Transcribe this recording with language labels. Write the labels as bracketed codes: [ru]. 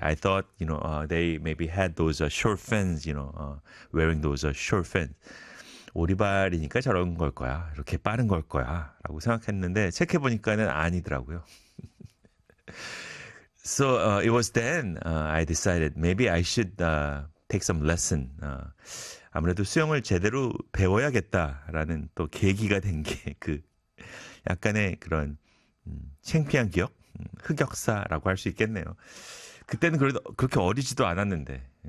[en] I thought, you know, they maybe had those short fins, you know, wearing those short fins. [ko] 오리발이니까 저런 걸 거야. 이렇게 빠른 걸 거야. 라고 생각했는데, 체크해보니까는 아니더라고요. [en] So, it was then I decided maybe I should take some lesson. [ko] 아무래도 수영을 제대로 배워야겠다라는 또 계기가 된 게 그 약간의 그런 창피한 기억? 흑역사라고 할 수 있겠네요. 그때는 그래도 그렇게 어리지도 않았는데.